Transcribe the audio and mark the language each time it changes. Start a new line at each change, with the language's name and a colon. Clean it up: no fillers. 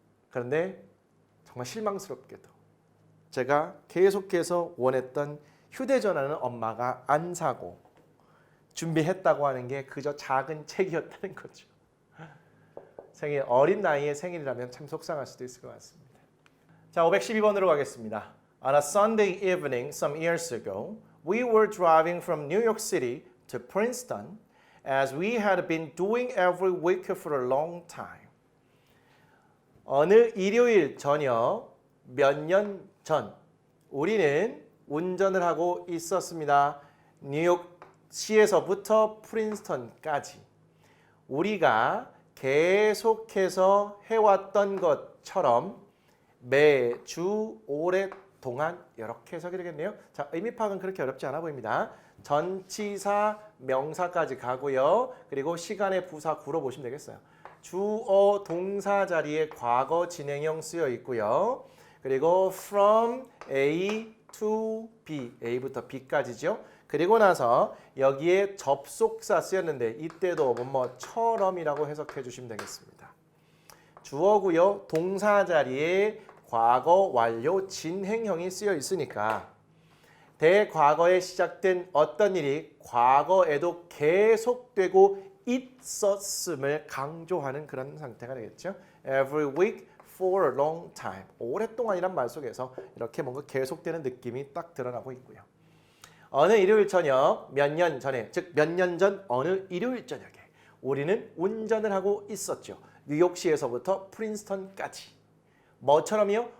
Korean: 그런데 정말 실망스럽게도 제가 계속해서 원했던 휴대전화는 엄마가 안 사고 준비했다고 하는 게 그저 작은 책이었다는 거죠. 어린 나이에 생일이라면 참 속상할 수도 있을 것 같습니다. 자, 512번으로 가겠습니다.
English: On a Sunday evening some years ago, we were driving from New York City to Princeton as we had been doing every week for a long time.
Korean: 어느 일요일 저녁 몇 년 전 우리는 운전을 하고 있었습니다. 뉴욕시에서부터 프린스턴까지 우리가 계속해서 해왔던 것처럼 매주 오랫동안 이렇게 해석이 되겠네요. 자, 의미 파악은 그렇게 어렵지 않아 보입니다. 전치사, 명사까지 가고요. 그리고 시간의 부사 구로 보시면 되겠어요. 주어, 동사 자리에 과거 진행형 쓰여 있고요. 그리고
English: from A to B,
Korean: A부터 B까지죠. 그리고 나서 여기에 접속사 쓰였는데 이때도 뭐처럼이라고 해석해 주시면 되겠습니다. 주어고요. 동사 자리에 과거 완료 진행형이 쓰여 있으니까 대과거에 시작된 어떤 일이 과거에도 계속되고 있었음을 강조하는 그런 상태가 되겠죠.
English: Every week for a long time.
Korean: 오랫동안이란 말 속에서 이렇게 뭔가 계속되는 느낌이 딱 드러나고 있고요. 어느 일요일 저녁 몇 년 전에, 즉 몇 년 전 어느 일요일 저녁에 우리는 운전을 하고 있었죠. 뉴욕시에서부터 프린스턴까지. 뭐처럼요?